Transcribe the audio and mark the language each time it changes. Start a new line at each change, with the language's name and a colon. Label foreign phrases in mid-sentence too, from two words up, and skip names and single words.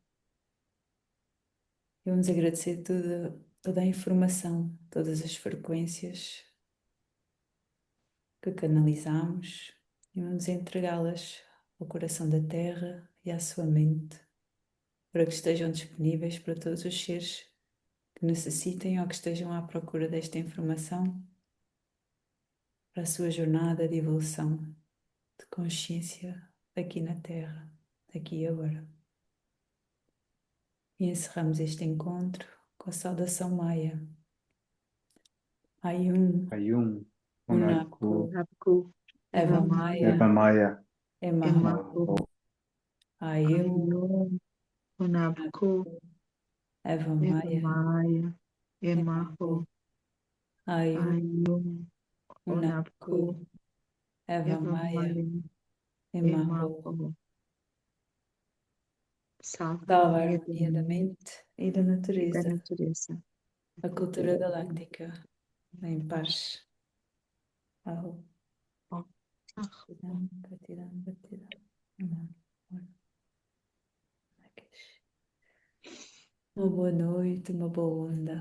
Portuguese: E vamos agradecer toda a informação, todas as frequências que canalizamos e vamos entregá-las ao coração da Terra e à sua mente, para que estejam disponíveis para todos os seres que necessitem ou que estejam à procura desta informação para a sua jornada de evolução de consciência aqui na Terra, aqui e agora. E encerramos este encontro com a saudação Maia. Ayum, Ayum, Unaku, Nabucco, Eva Eva Maia, Eva Maia, Emaho, Ayum, Ayum, Nabucco, Eva Eva Maia, Maia, Emaho, Emaho, Ayum, Ayum, Unaku, Nabucco, Eva Eva Maia, Maia, Emaho. Emaho. Salve a Salve a harmonia harmonia da mente e da da natureza, natureza. a cultura galáctica, em paz. Aho. Gratidão, gratidão, gratidão. Uma boa noite, uma boa onda.